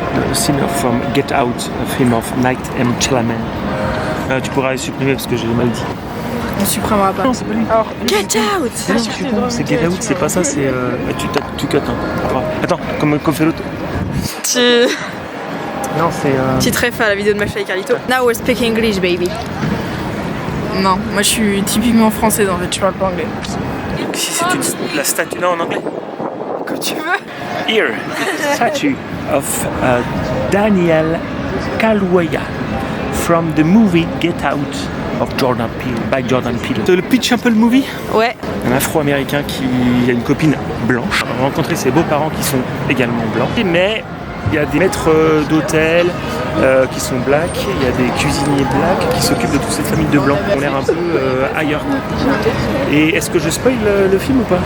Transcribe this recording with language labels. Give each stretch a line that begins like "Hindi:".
English: A scene from Get Out, a film of Night M. Shyamalan.
French: Tu pourras les supprimer parce que j'ai mal dit. On supprimera pas. Non, c'est pas lui. Alors, Get Out. Non, je suis con, c'est Get Out, c'est pas ça, c'est... tu cut, hein. Attends, comme fait l'autre. Non, c'est... Petite ref à la vidéo de McFly et Carlito.
English: Now we speak English, baby.
French: Non, moi je suis typiquement française en fait, je parle pas anglais. Si c'est la statue... Non, en anglais. Comme tu veux.
English: Here, the statue of Daniel Kaluuya from the movie Get Out of Jordan Peele, by Jordan Peele.
French: Le pitch un peu le movie. Ouais. Un Afro-américain qui a une copine blanche. On a rencontré ses beaux-parents qui sont également blancs. Mais il y a des maîtres d'hôtel qui sont blacks, il y a des cuisiniers blacks qui s'occupent de toute cette famille de blancs. On a l'air un peu ailleurs. Et est-ce que je spoil le film ou pas?